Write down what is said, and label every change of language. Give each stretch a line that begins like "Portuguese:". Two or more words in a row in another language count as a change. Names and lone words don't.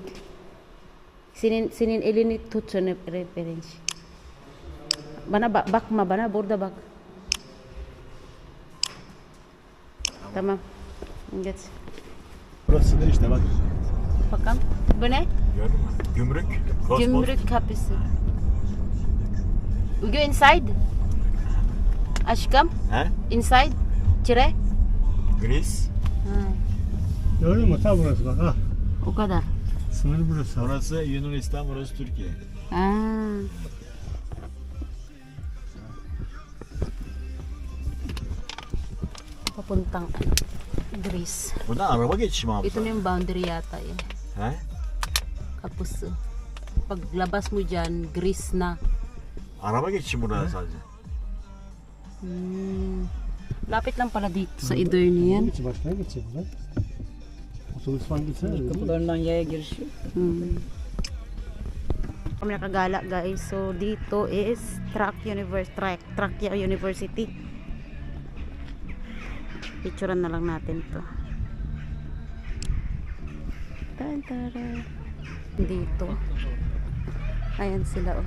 Turkish: Senin elini tut sana referans. Bana bakma bana, burada bak. Tamam. Geç. Burası da işte bak. Bakalım. Bu ne? Gördün mü? Gümrük. Kosmos. Gümrük kapısı.
English: We go inside.
Turkish: Aşkım. He? Inside. Çire. Gris. Gördün mü? Ta burası bak. Ha. O kadar. Sınır burası. Burası Yunanistan, burası Türkiye.
Filipino: Papuntang Greece.
Turkish: Buradan araba geçişi mi abi?
Filipino: Ito na yung boundary yata eh. He? Tapos paglabas mo dyan, Greece na.
Turkish: Araba geçişi mi burada sadece?
Filipino: Lapit lang pala dito sa Edirne yan.
Turkish: Geçi başkaya geçecek lan. Otobüs falan gitsene. Kapılarından yaya girişi.
Filipino: Kami nakagala guys. So dito is Trakya University. Picturean na lang natin to. Tantara. Dito. Ayan sila oh.